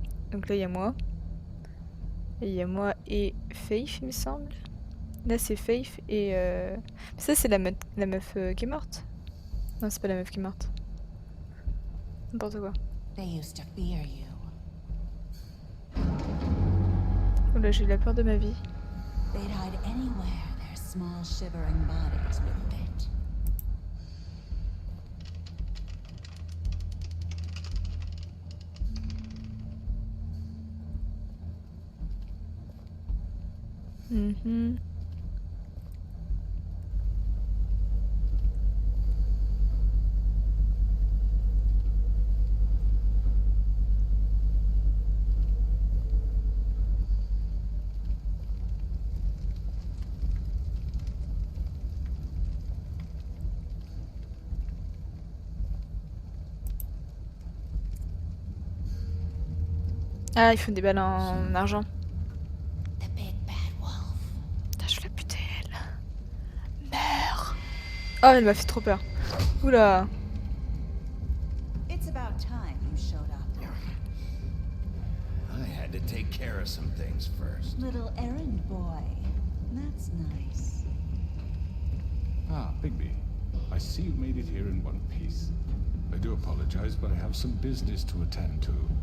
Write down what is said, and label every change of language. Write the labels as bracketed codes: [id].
[fr] Donc là il y a moi. Et il y a moi et Faith il me semble. Là c'est Faith et ça c'est la meuf qui est morte. Non c'est pas la meuf qui est morte. N'importe quoi. [en] They used to fear you. [fr] Oh là j'ai eu la peur de ma vie. [en] They'd hide anywhere their small shivering bodies would fit. Mhm. [fr] Ah, ils font des balles en argent. Putain, je vais la buter, elle. Meurs. Oh, elle m'a fait trop peur. Oula. [en] It's about time you showed up. I had to take care of some things first. Little errand boy. That's nice. Ah, Bigby. I see you made it here in one piece. I do apologize, but I have some business to attend to.